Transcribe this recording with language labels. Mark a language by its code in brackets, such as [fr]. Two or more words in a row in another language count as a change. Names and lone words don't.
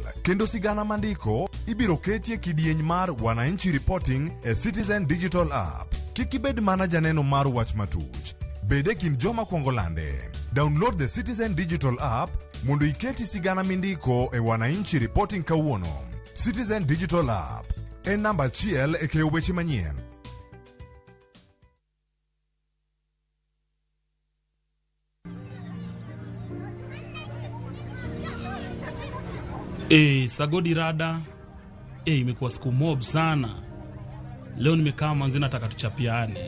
[luo] Kendo sigana mandiko, ibiro ketie kidieny mar Wananchi Reporting e Citizen Digital App. Kikibed mana janeno mar wach matuch. Bede kind joma kuongo lande. [en] Download the [luo] Citizen Digital App mondo iketi sigana mindiko e Wananchi Reporting kawuono. Citizen Digital App. En namba 1 e keyo weche manyien. Sagodi rada. [sw] Imekuwa siku mob sana. Leo nimekaa manzi nataka tuchapiane.